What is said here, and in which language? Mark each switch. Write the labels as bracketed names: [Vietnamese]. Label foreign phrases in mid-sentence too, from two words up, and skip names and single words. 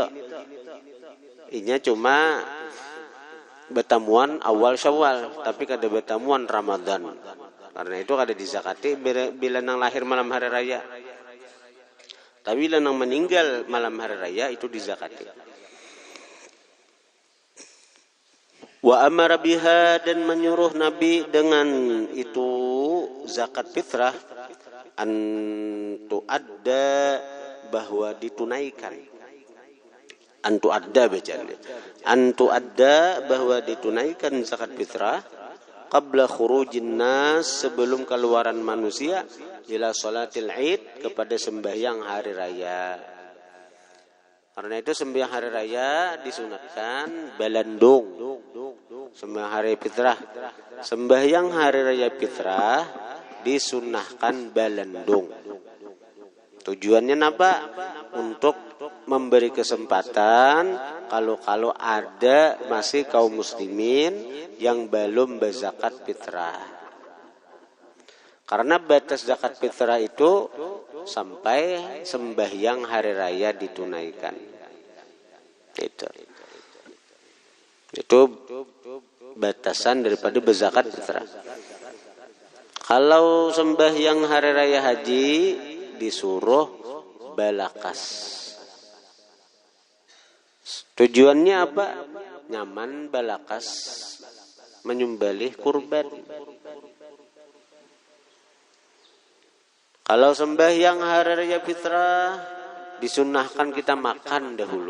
[Banjar] Inya cuma bertamuan awal Syawal, tapi kada bertamuan Ramadan. Karena itu kada dizakati bila nang lahir malam hari raya. Tapi bila nang meninggal malam hari raya itu dizakati. [Arabic] وأمر بها, [Indonesian] dan menyuruh Nabi dengan itu zakat fitrah, [Arabic] أن تؤدى, [Indonesian] bahwa ditunaikan. [Arabic] أن تؤدى [Indonesian] bacaan. [Arabic] أن تؤدى, [Indonesian] bahwa ditunaikan zakat fitrah [Arabic] قبل خروج الناس, [Indonesian] sebelum keluaran manusia [Arabic] إلى صلاة العيد, [Indonesian] kepada sembahyang hari raya. [Banjar] Karena itu sembahyang hari raya disunatkan balandung. [Indonesian] Sembahyang hari fitrah. [Banjar] Sembahyang hari raya fitrah disunahkan balandung. [Indonesian] Tujuannya apa? Untuk memberi kesempatan kalau ada masih kaum muslimin yang belum berzakat fitrah. Karena batas zakat fitrah itu sampai sembahyang hari raya ditunaikan. Itu batasan daripada berzakat fitrah. [Banjar] Kalau sembahyang hari raya haji disuruh balakas. [Indonesian] Tujuannya apa? [Banjar] Nyaman balakas menyembelih kurban. [Indonesian] Kalau sembahyang hari raya fitrah disunahkan kita makan dahulu.